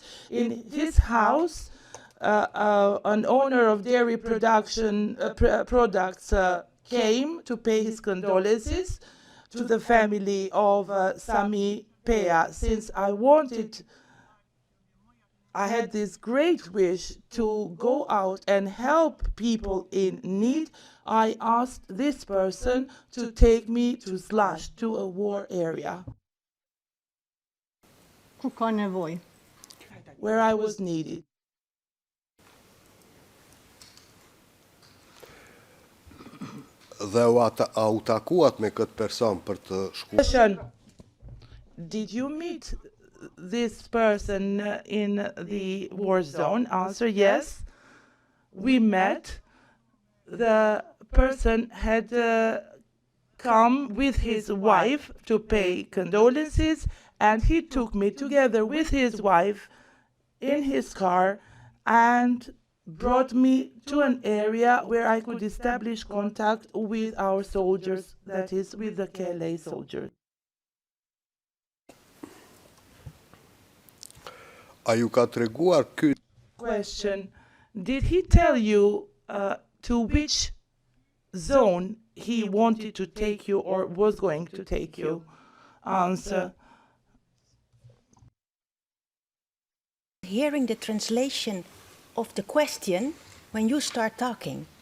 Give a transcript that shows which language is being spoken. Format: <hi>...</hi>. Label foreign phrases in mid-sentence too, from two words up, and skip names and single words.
<en>In his house, an owner of dairy production products came to pay his condolences to the family of Sami Pea. Since I had this great wish to go out and help people in need, I asked this person to take me to Slash, to a war area,</en> <sq>ku ka nevojë.</sq> <en>where I was needed.</en> <sq>Dhe u takuat me këtë person për të shkuar?</sq> <en>Question: did you meet this person in the war zone? Answer: yes, we met. The person had come with his wife to pay condolences, and he took me together with his wife in his car and brought me to an area where I could establish contact with our soldiers, that is, with the KLA soldiers.</en> <sq>A ju ka treguar ky</sq> <en>Question: did he tell you to which zone he wanted to take you or was going to take you? Answer: Hearing the translation of the question when you start talking.</en>